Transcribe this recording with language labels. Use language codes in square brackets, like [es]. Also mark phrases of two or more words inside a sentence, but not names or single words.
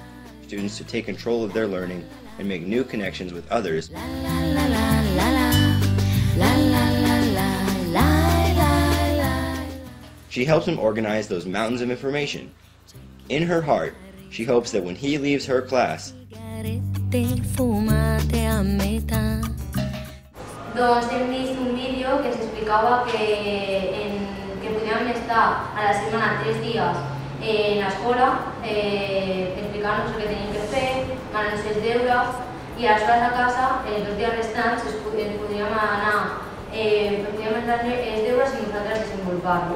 [en] Students to take control of their learning and make new connections with others. She helps him organize those mountains of information. In her heart, she hopes that when he leaves her class, [ca] Doncs hem vist un vídeo que s'explicava que podíem estar a la setmana 3 dies en l'escola explicant-nos el que tenim que fer, manant els deures, i aleshores a casa, els 2 dies restants, podríem anar els deures i nosaltres desenvolupar-los.